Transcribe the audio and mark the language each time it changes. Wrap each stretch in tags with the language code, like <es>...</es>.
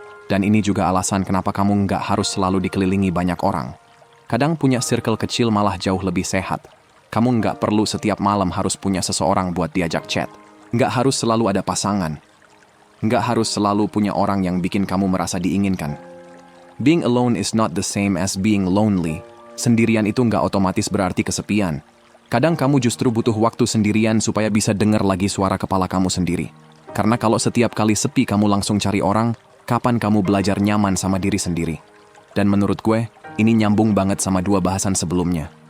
<id>Dan ini juga alasan kenapa kamu nggak harus selalu dikelilingi banyak orang. Kadang punya circle kecil malah jauh lebih sehat. Kamu nggak perlu setiap malam harus punya seseorang buat diajak chat. Nggak harus selalu ada pasangan. Nggak harus selalu punya orang yang bikin kamu merasa diinginkan.</id> <en>Being alone is not the same as being lonely.</en> <id>Sendirian itu nggak otomatis berarti kesepian. Kadang kamu justru butuh waktu sendirian supaya bisa dengar lagi suara kepala kamu sendiri. Karena kalau setiap kali sepi kamu langsung cari orang, kapan kamu belajar nyaman sama diri sendiri? Dan menurut gue, ini nyambung banget sama 2 bahasan sebelumnya.</id>